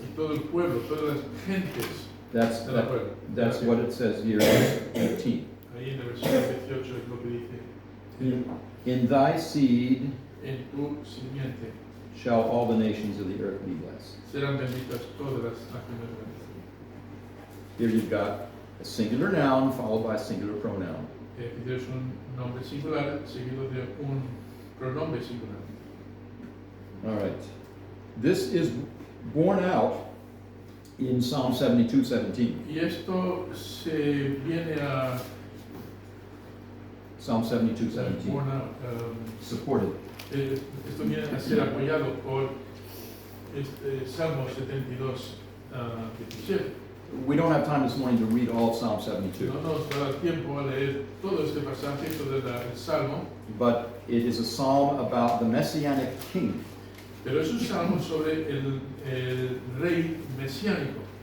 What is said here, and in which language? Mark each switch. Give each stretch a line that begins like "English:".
Spanish: y todo el pueblo, todas las gentes
English: That's
Spanish: de la pueblo.
English: that's what it says here in 18.
Spanish: Ahí en el versículo 18 es lo que dice,
English: In thy seed
Spanish: en tu simiente
English: shall all the nations of the earth be blessed.
Spanish: serán benditas todas las naciones de la tierra.
English: Here you've got a singular noun followed by a singular pronoun.
Spanish: Aquí tienes un nombre singular seguido de un pronombre singular.
English: All right. This is borne out in Psalm 72:17.
Spanish: Y esto se viene a
English: Psalm 72:17. Supported.
Spanish: Esto viene a ser apoyado por Salmo 72, 17.
English: we don't have time this morning to read all of Psalm 72,
Spanish: No nos va a dar tiempo a leer todo este pasaje, todo el Salmo,
English: but it is a psalm about the Messianic king.
Spanish: pero es un salmo sobre el rey mesiánico.